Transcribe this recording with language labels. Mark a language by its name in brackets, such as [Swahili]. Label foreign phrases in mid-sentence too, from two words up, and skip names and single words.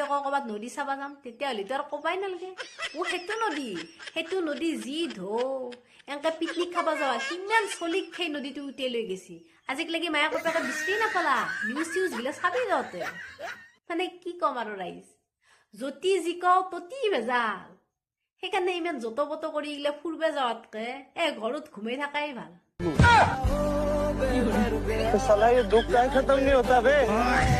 [Assamese] ক'ৰবাত নদী চাবা যাম তেতিয়াহ'লেতো আৰু ক'বাই নালাগে সেইটো নদী যি ঢৌ এনেকে পিকনিক খাব যাবা কিমান চলিক সেই নদীটো উটিয়াই লৈ গেছি আজিকালি মায়াক বাপেকে বিচাৰি নাপালা নিউজ চিউজবিলাক চাবি যাওঁতে মানে কি ক'ম আৰু ৰাইজ যতি যি কওঁ ততি ভেজাল সেইকাৰণে ইমান যত পত কৰি এইগিলা ফুৰবা যাৱাতকে ঘৰত ঘুমাই থাকাই ভাল [Hindi] साला ये दुख का खत्म नहीं होता बे